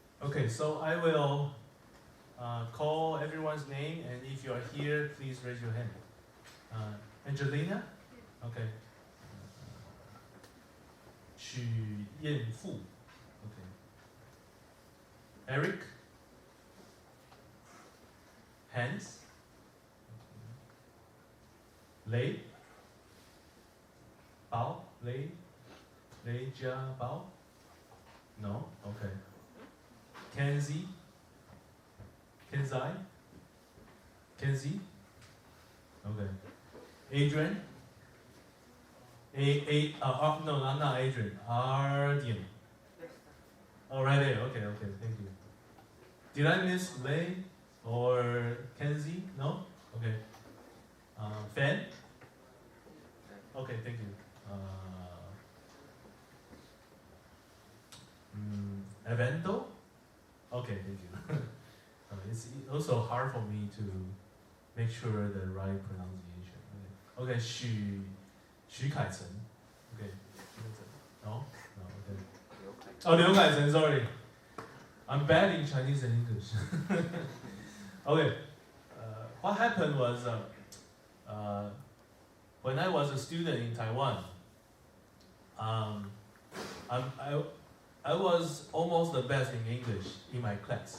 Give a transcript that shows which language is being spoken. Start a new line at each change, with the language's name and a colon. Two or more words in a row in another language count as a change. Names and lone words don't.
English: Okay, so I will call everyone's name, and if you are here, please raise your hand. Angelina? Okay. 许燕富 Okay. Eric? Hans? Lei? Bao? Lei Jia Bao? No? Okay. Kenzie? Kenzai? Kenzie? Okay. Adrian? No, I'm not Adrian. Ardian. Oh, right there. Okay, thank you. Did I miss Lei or Kenzie? No? Okay. Fan? Okay, thank you. Evento? Okay, thank you. It's also hard for me to make sure the right pronunciation. Okay, 徐凯成 Okay. No? No, okay. Oh, Liu Kai Chen, sorry. I'm bad in Chinese and English. Okay. What happened was when I was a student in Taiwan, I was almost the best in English in my class.